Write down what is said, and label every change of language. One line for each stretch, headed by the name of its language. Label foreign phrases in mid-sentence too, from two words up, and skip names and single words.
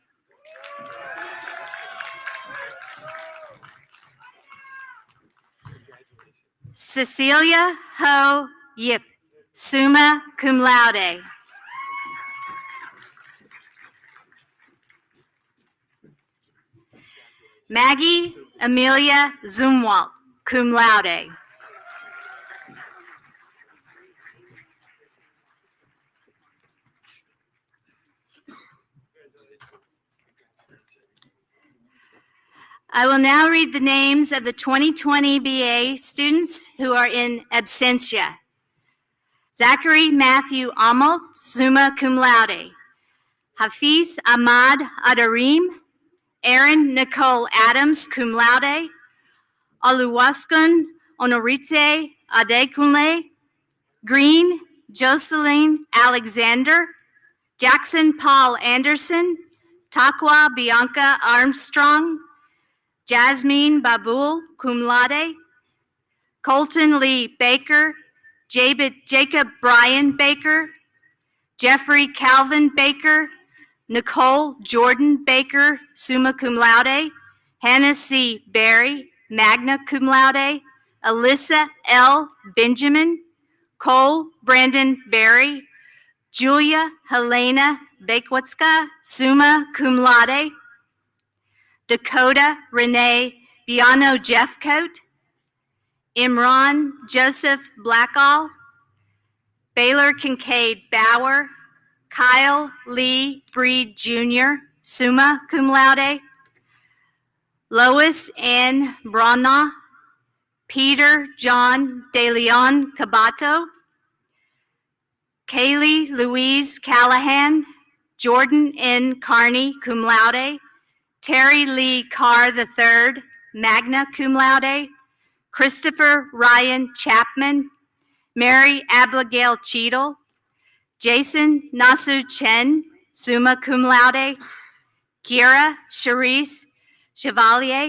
English: Cecilia Ho Yip,
Latin: summa cum laude.
English: Maggie Amelia Zumwalt,
Latin: cum laude.
English: I will now read the names of the 2020 BA students who are in absentia. Zachary Matthew Amel,
Latin: summa cum laude.
English: Hafiz Ahmad Adarim, Erin Nicole Adams,
Latin: cum laude.
English: Oluwaskun Honorite Adekunle. Green Jocelyn Alexander. Jackson Paul Anderson. Takwa Bianca Armstrong. Jasmine Babul,
Latin: cum laude.
English: Colton Lee Baker. Jacob Brian Baker. Jeffrey Calvin Baker. Nicole Jordan Baker,
Latin: summa cum laude.
English: Hannah C. Berry,
Latin: magna cum laude.
English: Alyssa L. Benjamin. Cole Brandon Berry. Julia Helena Bekwitska,
Latin: summa cum laude.
English: Dakota Renee Biano Jeffcoat. Imran Joseph Blackall. Baylor Kincaid Bauer. Kyle Lee Breed Jr.,
Latin: summa cum laude.
English: Lois Ann Brana. Peter John De Leon Cabato. Kaylee Louise Callahan. Jordan N. Carney,
Latin: cum laude.
English: Terry Lee Carr III,
Latin: magna cum laude.
English: Christopher Ryan Chapman. Mary Abigail Cheadle. Jason Nasu Chen,
Latin: summa cum laude.
English: Kira Charisse Chevalier.